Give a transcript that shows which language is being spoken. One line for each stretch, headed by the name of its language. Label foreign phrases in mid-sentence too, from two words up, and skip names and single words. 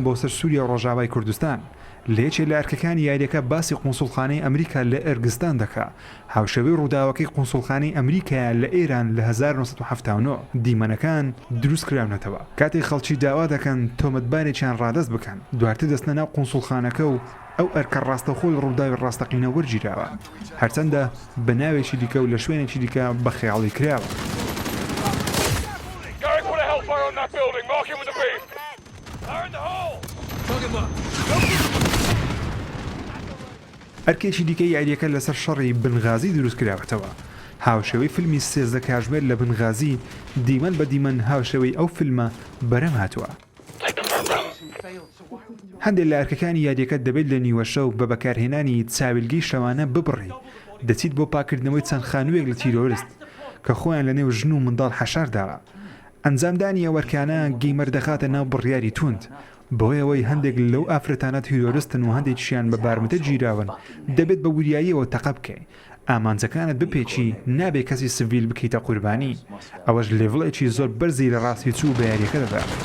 Central Kurdish: بۆ سەر سووریا و ڕۆژاوای کوردستان لە یەکێ لە ئەرکەکانی یاریەکە باسی قونسوڵخانەی ئەمریکا لە ئەرگستان دەکا هاوشەوەی ڕووداوەکەی قونسوڵخانەی ئەمریکایە لە ئێران لە 1979 دیمەنەکان دروست کراونەتەوە کاتێک خەڵکی داوا دەکەن تۆمەتبارێکیان ڕادەست بکەن دواتر دەستنە ناو قونسوڵخانەکە و ئەو ئەرکە ڕاستەخۆی ڕووداوی ڕاستەقینە وەرگیراوە هەرچەندە بە ناوێکی دیکە و لە شوێنێکی دیکە بە خەیاڵی کراوە
English: Going for the hellfire on that building. Mark it with a beam. Fire in the hole.
Central Kurdish: ئەرکێکی دیکەی یاریەکە لەسەر شەڕی بنغازی دروست کراوەتەوە هاوشێوەی فیلمی 13 کاتژمێر لە بنغازی دیمەن بە دیمەن هاوشێوەی ئەو فیلمە بەرەم هاتووە هەندێک لە ئەرکەکانی یاریەکە دەبێت لە نیوە شەو بە بەکارهێنانی چاویلگەی شەوانە ببڕی دەچیت بۆ پاکردنەوەی چەند خانوویەک لە تیرۆریست کە خۆیان لە نێو ژن و منداڵ حەشارداوە ئەنجامدانی ئەوەرکانە گەیمەر دەخاتە ناو بڕیاری توند بۆیەوەی هەندێک لەو ئافرەتانە تیرۆریستن و هەندێکیان بە بارمتە گیراون دەبێت بە وریاییەوە تەقە بکەی ئامانجەکانت بپێکی نابێت کەسی سڤیل بکەیتە قوربانی ئەوەش لێڤڵێکی زۆر بەرزی لە ڕاستی چوو بە یاریەکە دەدا